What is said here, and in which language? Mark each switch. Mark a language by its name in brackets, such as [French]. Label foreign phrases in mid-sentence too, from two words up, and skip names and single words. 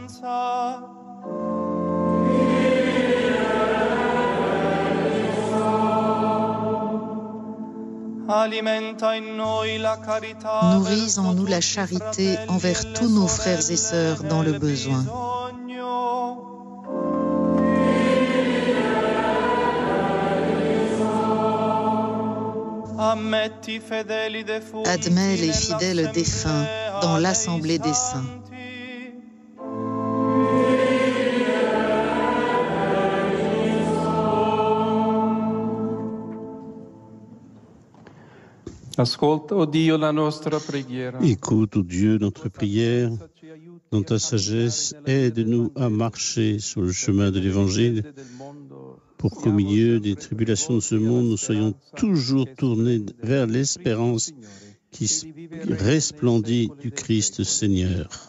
[French] Nourris en nous la charité envers tous nos frères et sœurs dans le besoin. Admets les fidèles défunts dans l'assemblée des saints. [Italian] Ascolta, o Dio, la nostra preghiera. [French] Écoute, ô Dieu, notre prière. Dans ta sagesse, aide-nous à marcher sur le chemin de l'Évangile pour qu'au milieu des tribulations de ce monde, nous soyons toujours tournés vers l'espérance qui resplendit du Christ Seigneur.